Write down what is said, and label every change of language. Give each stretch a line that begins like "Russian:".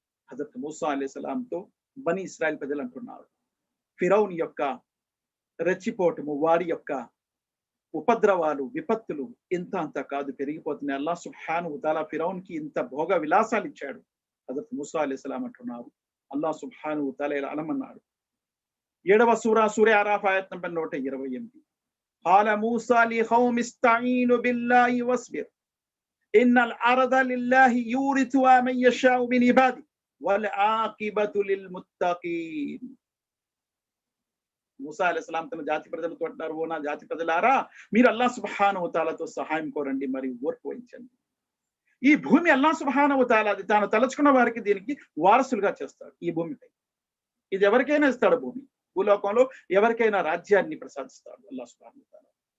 Telugu: హజరత్ మూసా అలైహిస్సలాంతో బనీ ఇస్రాయిల్ ప్రజలు అంటున్నారు, ఫిరౌన్ యొక్క రెచ్చిపోవటము, వారి యొక్క ఉపద్రవాలు, విపత్తులు ఇంత అంత కాదు, పెరిగిపోతున్నాయి. అల్లాహ్ సుబ్హానహు వ తఆలా ఫిరౌన్ కి ఇంత భోగ విలాసాలు ఇచ్చాడు. హజరత్ మూసా అలైహిస్సలాం అంటున్నారు, అల్లాహ్ సుబ్హానహు వ తఆలా ఇలా అనమన్నాడు. 7వ సూర ఆరాఫ్ ఆయత్ నంబర్ 128.
Arabic: قال موسى لقوم استعينوا بالله واصبر إن الأرض لله يورثها من يشاء من عباده والعاقبة للمتقين.
Telugu: మూసా అలైహిస్సలాం తన జాతి ప్రజలతో అంటారు, ఓ నా జాతి ప్రజలారా, మీరు అల్లాహ్ సుబ్హానహు వ తఆలాతో సహాయం కోరండి, మరి ఓర్పు వహించండి. ఈ భూమి అల్లాహ్ సుబ్హానహు వ తఆలా తాను తలుచుకున్న వారికి దీనికి వారసులుగా చేస్తాడు. ఈ భూమిపై ఇది ఎవరికైనా ఇస్తాడు. భూలోకంలో ఎవరికైనా రాజ్యాన్ని ప్రసాదిస్తాడు అల్లాహ్ సుబ్హానహు వ తఆలా.